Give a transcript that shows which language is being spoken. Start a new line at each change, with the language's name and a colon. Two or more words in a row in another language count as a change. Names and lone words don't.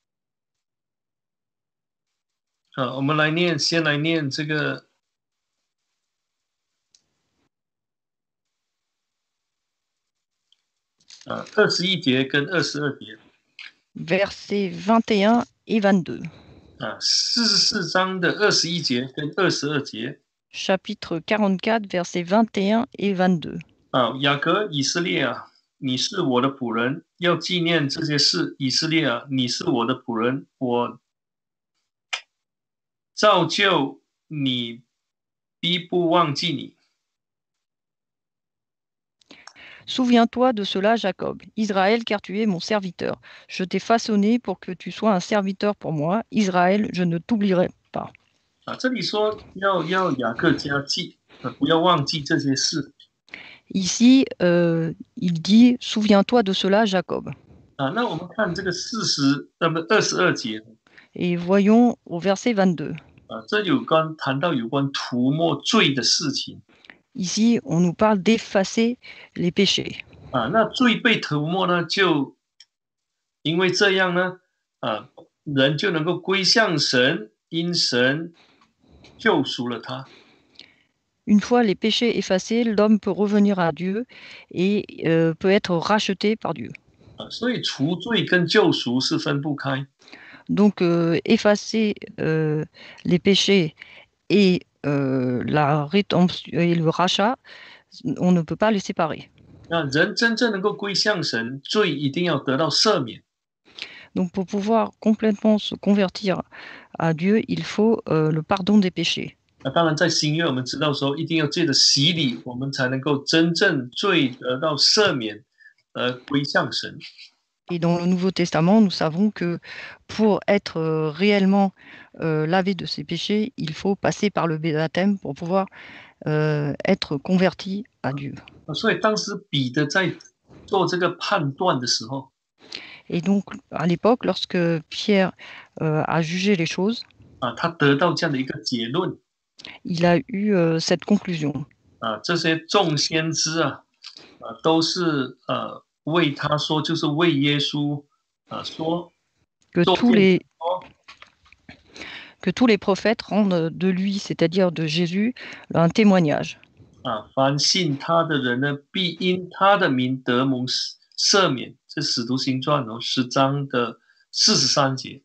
Chinese: 我们先来念这个21节跟22节。
French: Versets 21 et 22.
Chinese: 44 章的21节跟22节。
French: Chapitre 44, versets 21 et 22.
Chinese: 雅各以色列啊，你是我的仆人，要纪念这些事。以色列啊，你是我的仆人，我造就你，必不忘记你。
French: Souviens-toi de cela, Jacob, Israël, car tu es mon serviteur. Je t'ai façonné pour que tu sois un serviteur pour moi. Israël, je ne t'oublierai pas.
Chinese: 这里说要雅各家记，不要忘记这些事。
French: Ici, il dit, souviens-toi de cela, Jacob.
Chinese: 那我们看这个22节。
French: Et voyons au verset 22.
Chinese: 这谈到有关涂抹罪的事情。
French: Ici, on nous parle d'effacer les péchés.
Chinese: 那罪被涂抹呢，就因为这样呢，人就能够归向神，因神救赎了他。
French: Une fois les péchés effacés, l'homme peut revenir à Dieu et peut être racheté par Dieu.
Chinese: 所以除罪跟救赎是分不开。
French: Donc, effacer les péchés et la rédemption et le rachat, on ne peut pas les séparer.
Chinese: 那人真正能够归向神，罪一定要得到赦免。
French: Donc, pour pouvoir complètement se convertir à Dieu, il faut le pardon des péchés.
Chinese: 当然，在新约我们知道说，一定要借着洗礼，我们才能够真正罪得到赦免，归向神。
French: Et dans le Nouveau Testament, nous savons que pour être réellement lavé de ses péchés, il faut passer par le baptême pour pouvoir être converti à Dieu.
Chinese: 所以当时彼得在做这个判断的时候，
French: Et donc, à l'époque, lorsque Pierre a jugé les choses,
Chinese: 他得到这样的一个结论。
French: il a eu cette conclusion.
Chinese: 这些众先知都是为他说，就是为耶稣说，
French: Que tous les prophètes rendent de lui, c'est-à-dire de Jésus, un témoignage.
Chinese: 凡信他的人呢，必因他的名得蒙赦免。这《使徒行传》10章的43节。